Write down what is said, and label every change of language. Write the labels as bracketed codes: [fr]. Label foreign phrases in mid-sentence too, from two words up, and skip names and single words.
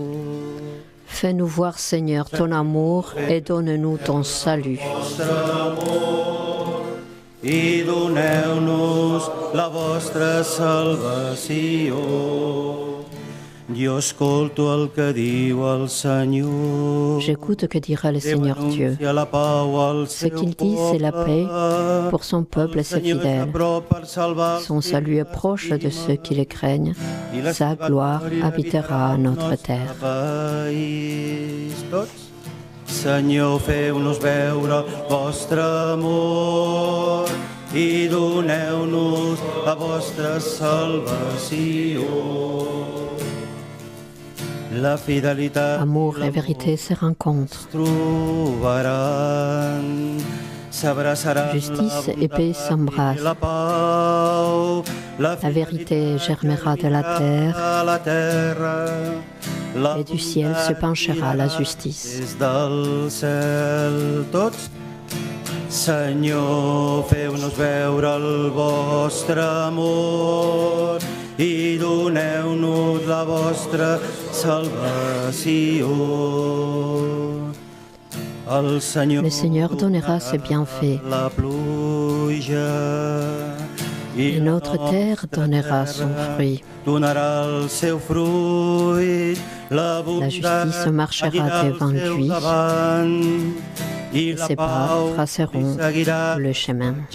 [fr] Fais-nous voir, Seigneur, ton amour et donne-nous ton salut. [ca] I doneu-nos la vostra salvació. Jo escolto el que diu el Senyor. [fr] J'écoute que dira le Seigneur Dieu. Ce qu'il dit, c'est la paix pour son peuple et ses fidèles. Son salut est proche de ceux qui le craignent. Sa gloire habitera à notre terre. [ca] Senyor, feu-nos veure el vostre amor i doneu-nos la vostra salvació. La fidelitat [fr] Amour et vérité se rencontrent. Justice et paix s'embrassent. La vérité germera de la terre et du ciel se penchera la justice. [ca] Senyor, feu-nos veure el vostre amor i doneu-nos la vostra salvació. [fr] Le Seigneur donnera ses bienfaits et notre terre donnera son fruit. La justice marchera devant lui et ses bras traceront le chemin.